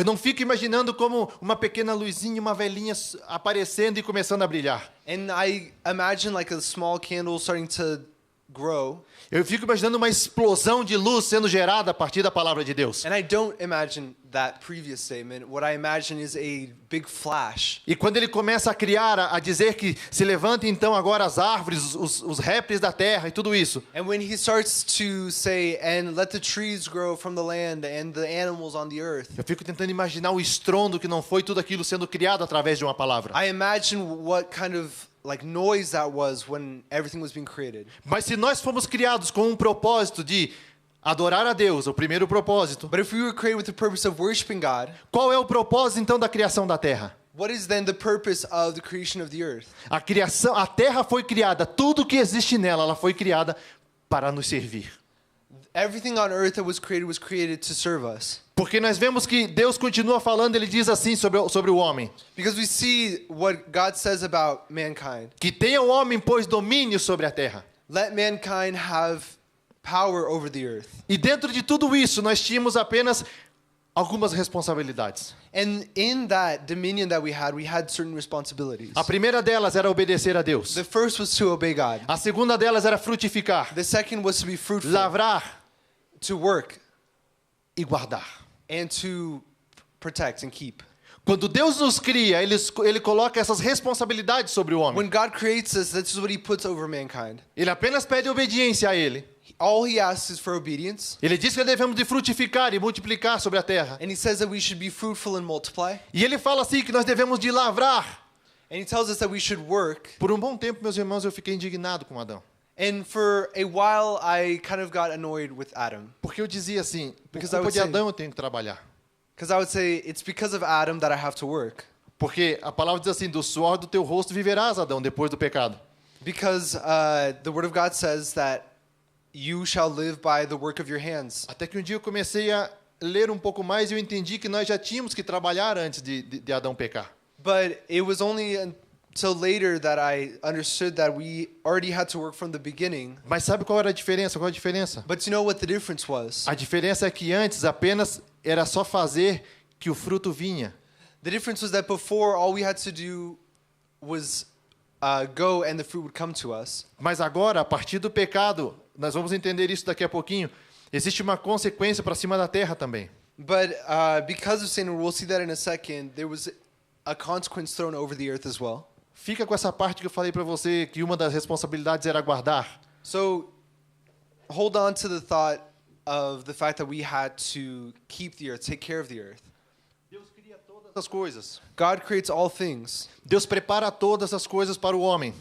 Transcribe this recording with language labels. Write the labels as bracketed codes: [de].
[pt] Eu não fico imaginando como uma pequena luzinha, uma velhinha aparecendo e começando a brilhar. [en] And I imagine like a small candle starting to grow. [pt] Eu fico imaginando uma explosão de luz sendo gerada a partir da palavra de Deus. [en] And I don't imagine that previous statement. What I imagine is a big flash. [pt] E quando ele começa a criar, a dizer que se levantem então agora as árvores, os répteis da terra e tudo isso. [en] And when he starts to say, and let the trees grow from the land and the animals on the earth, [pt] Eu fico tentando imaginar o estrondo que não foi tudo aquilo sendo criado através de uma palavra. [en] I imagine what kind of like noise that was when everything was being created. [pt] Mas se nós fomos criados com um propósito de adorar a Deus, o primeiro propósito, [en] But if we were created with the purpose of worshiping God, [pt] qual é o propósito então da criação da terra? [en] what is then the purpose of the creation of the earth? [pt] A terra foi criada, tudo que existe nela, ela foi criada para nos servir. [en] Everything on earth that was created to serve us. [pt] Porque nós vemos que Deus continua falando, ele diz assim sobre o homem. [en] Because we see what God says about mankind. [pt] Que tenha o homem, pois, domínio sobre a terra. [en] Let mankind have power over the earth. [pt] E dentro de tudo isso, nós tínhamos apenas algumas responsabilidades. [en] And in that dominion that we had certain responsibilities. [pt] A primeira delas era obedecer a Deus. [en] The first was to obey God. [pt] A segunda delas era frutificar, [en] The second was to be fruitful, [pt] lavrar [en] to work, [pt] e guardar. [en] and to protect and keep. [pt] Quando Deus nos cria, ele coloca essas responsabilidades sobre o homem. [en] When God creates us, this is what he puts over mankind. [pt] Ele apenas pede obediência a ele. [en] All he asks is for obedience. [pt] Ele diz que devemos de frutificar e multiplicar sobre a terra. [en] And he says that we should be fruitful and multiply. [pt] E ele fala assim que nós devemos de lavrar. [en] And he tells us that we should work. [pt] Por um bom tempo, meus irmãos, eu fiquei indignado com Adão. [en] And for a while, I kind of got annoyed with Adam. [pt] Porque eu dizia assim, por [en] Because I [pt] culpa [en] would [pt] de [en] say- [pt] Adão eu tenho que trabalhar. [en] Because I would say, it's because of Adam that I have to work. [pt] Porque a palavra diz assim, do suor do teu rosto viverás, Adão, depois do pecado. [en] Because the Word of God says that you shall live by the work of your hands. [pt] Até que um dia eu comecei a ler um pouco mais e eu entendi que nós já tínhamos que trabalhar antes de Adão pecar. [en] But it was only until later that I understood that we already had to work from the beginning. [pt] Mas sabe qual era a diferença? Qual a diferença? [en] But you know what the difference was? [pt] A diferença é que antes apenas era só fazer que o fruto vinha. [en] The difference was that before, all we had to do was go and the fruit would come to us. [pt] Mas agora, a partir do pecado, nós vamos entender isso daqui a pouquinho, existe uma consequência para cima da terra também. [en] But because of sin, we'll see that in a second, there was a consequence thrown over the earth as well. [pt] Fica com essa parte que eu falei para você, que uma das responsabilidades era guardar. [en] So hold on to the thought of the fact that we had to keep the earth, take care of the earth. [pt] Deus cria todas as coisas. [en] God creates all things. [pt] Deus prepara todas as coisas para o homem.